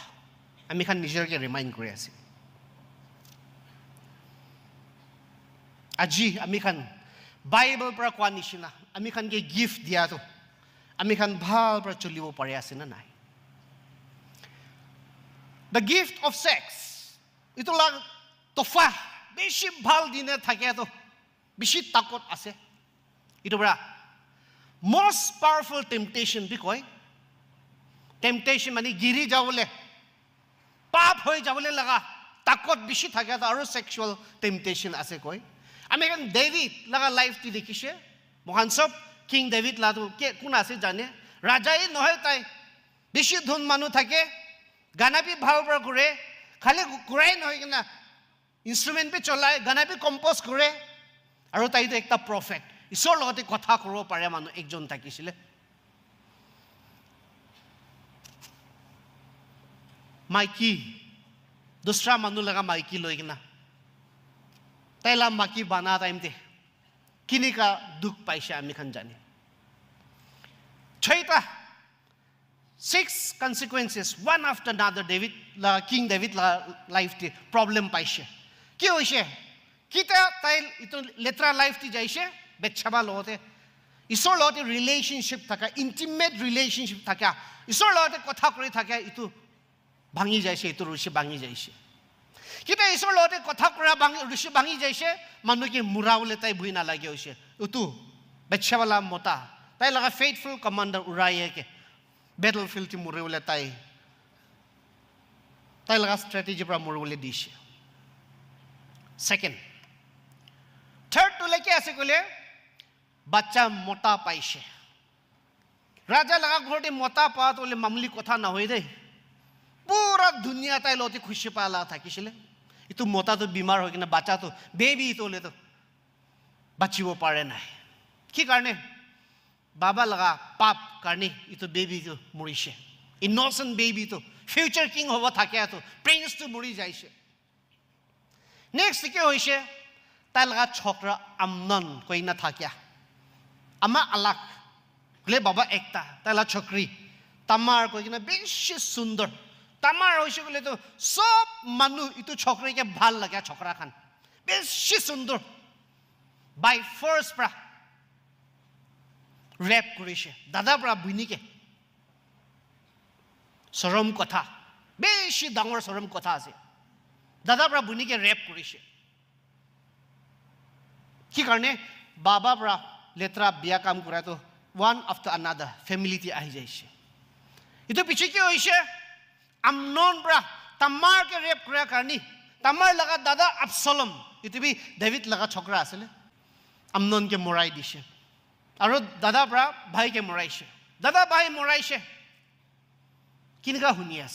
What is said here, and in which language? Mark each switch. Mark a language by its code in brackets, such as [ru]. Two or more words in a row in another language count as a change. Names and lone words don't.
[nag] Ami khan nijer ke remind kore ase. Aji ami khan Bible pra kwa nishina, ami khan ke gift diya to. Ami khan bhal pra chulibo pare ase na nai. [en] The gift of sex. [nag] Ito lang tofa. Bishi bhal dine thake to. Bishi takot ase. Ito bra. [en] Most powerful temptation [nag] bi koi. Temptation mani giri jawole. Paap hoy jawole laga. Takot bishi thake to aru [en] sexual temptation [nag] ase koi. American David laga life ti dekhishe. Mohan sob King David la to ke kun ase jane. Raja ei nohoy tai. Bishi dhun manu thake. Gana bhi bhal pra kore, khali kurai nohoy kina instrument pe cholai, gana bhi compose kore, aru tai to ekta prophet. Isor logote kotha koro pare manu ekjon thakisile. Maiki, dusra manu laga maiki loi kina. Tai la maki bana time te. Kini ka duk paisha ami khan jane. Chaita 6 consequences, [en] one after another, [nag] King David life ti problem paishe. Ki hoise? Kita tai ito letra life ti jaise, betchaba lote. Isor lote relationship thaka, [en] intimate relationship [nag] thaka. Isor lote kotha kori thaka itu bhangi jaise, itu rushi bhangi jaise. Kita isor lote kotha kora rushi bhangi jaise, manu ki muraule tai bhui na lage hoise. Utu betchaba la mota. Tai laga [en] faithful commander [nag] Uriah ke. Battlefield ti murule tai laga strategy pra murule dishe. [en] Second, third [nag] to leke ase kole bacha mota paishe. Raja laga ghorte mota pa to le mamli kotha na hoy de. Pura dunia tai loti khushi pala thakisile. Itu mota to bimar hoy kina bacha to baby to le to bachibo pare nai. Ki karne Baba laga pap karni itu baby to murishe. [en] Innocent baby [nag] to [en] future king [nag] hoba thake to prince to muri jaise. Next ke hoise ta laga chokra Amnon koi na thakya. Ama alak le baba ekta ta la chokri Tamar koi kina bishi sundar. Tamar hoise kole to sob manu itu chokri ke bhal lagya chokra khan. Bishi sundar. [en] By force [nag] pra rap kurishe dada pra buinike sorom kotha beshi dangor sorom kotha ase dada pra buinike rap kurishe ki karne baba pra letra biya kam kura to [en] one after another [nag] family ti ahi jaise itu piche ki hoise Amnon pra Tamar ke rap kura karni Tamar laga dada Absalom itu bi David laga chokra asele Amnon ke morai dishe Aru dada pra bhai ke moraise. Dada bhai moraise. Kinka huni ase.